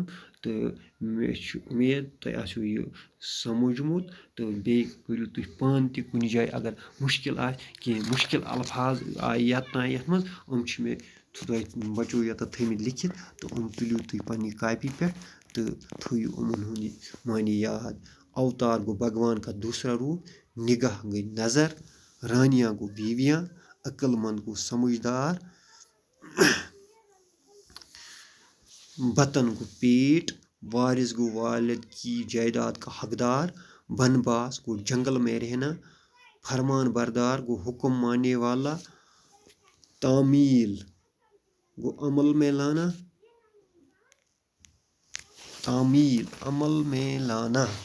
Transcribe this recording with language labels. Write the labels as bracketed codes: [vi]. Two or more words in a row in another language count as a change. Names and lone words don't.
[ks] تہٕ مےٚ چھُ اُمید تۄہہِ آسیو یہِ سمجھمُت تہٕ بیٚیہِ کٔرِو تُہۍ پانہٕ تہِ کُنہِ جایہِ اگر مُشکل آسہِ کینٛہہ مُشکل الفاظ آیہِ یتھ منٛز یِم چھِ مےٚ تۄہہِ بچو ییٚتٮ۪تھ تھٲیمٕتۍ لیکھِتھ تہٕ یِم تُلِو تُہۍ پنٛنہِ کاپی پٮ۪ٹھ تہٕ تھٲیِو یِمن ہُنٛد معنی یاد. اوتار گوٚو [ur] بھگوان کا دوسرا روٗپ. [ks] نگاہ گٔے نظر. رانیاں گوٚو بیویاں. عقل مند گوٚو سمجھدار. بطن گوٚو پیٹ. وارث گوٚو [ur] والد کی جائیداد کا حقدار. [ks] بنباس گوٚو [ur] جنگل میں رہنا. [ks] فرمان بردار گوٚو [ur] حکم ماننے والا. [ks] تعمیل گوٚو [ur] عمل میں لانا. تعمیل عمل میں لانا.